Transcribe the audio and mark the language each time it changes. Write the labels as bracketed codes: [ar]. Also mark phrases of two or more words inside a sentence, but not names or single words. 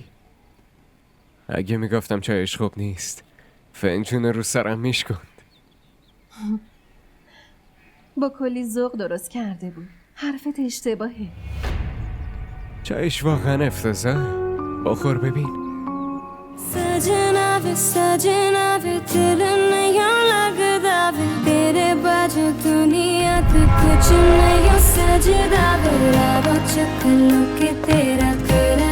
[fa] اگه میگفتم چایش خوب نیست فنجون رو سرم میشکند. با کلی ذوق درست کرده بود. حرفت اشتباهه. چایش واقعا افتضاح. بخور ببین. [pa] ਸਜਣਾ ਵੇ ਦਿਲ ਨਹੀਂ ਲਗਦਾ ਵੇ ਤੇਰੇ ਬਾਜੂ ਦੁਨੀਆ ਤੋ ਕੁਛ ਨਹੀਂ ਸਜਦਾ ਵੇ ਰਾਵਾ ਚਕਲੋ ਕੇ ਤੇਰਾ